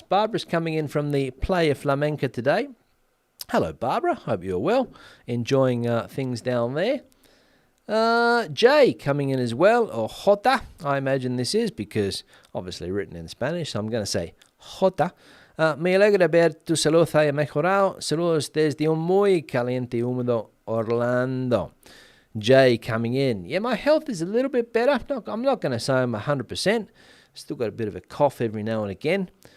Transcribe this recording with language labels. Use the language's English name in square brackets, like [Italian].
[English] Barbara's coming in from the Playa Flamenca today. Hello, Barbara. Hope you're well. Enjoying things down there. Jay coming in as well, or Jota, I imagine this is, because obviously written in Spanish, so I'm going to say Jota. [Spanish] Me alegra ver tu salud haya mejorado. Saludos desde un muy caliente y húmedo Orlando. [English] Jay coming in. Yeah, my health is a little bit better. I'm not going to say I'm 100%. Still got a bit of a cough every now and again.